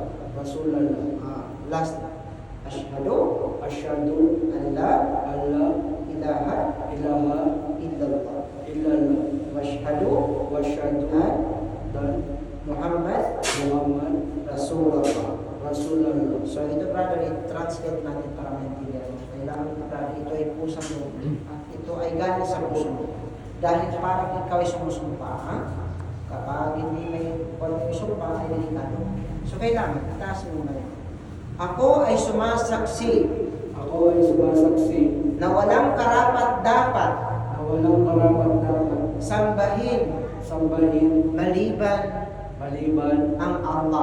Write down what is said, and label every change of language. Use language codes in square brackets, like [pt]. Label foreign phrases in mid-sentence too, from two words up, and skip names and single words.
[en] Last. [ar] أشهد أن لا إله إلا الله وأشهد أن محمدا رسول الله. [tl] So ito brother, i-translate natin para maintindihan. Kailangan brother, ito ay pusang mo. At ito ay galing sa puso mo. Dahil parang ikaw ay sumusumpa. Kapag hindi may sumpa, ay delikado. So kailangan, itaas mo na yun. Ako ay sumasaksi na walang karapat-dapat sambahin maliban ang Allah.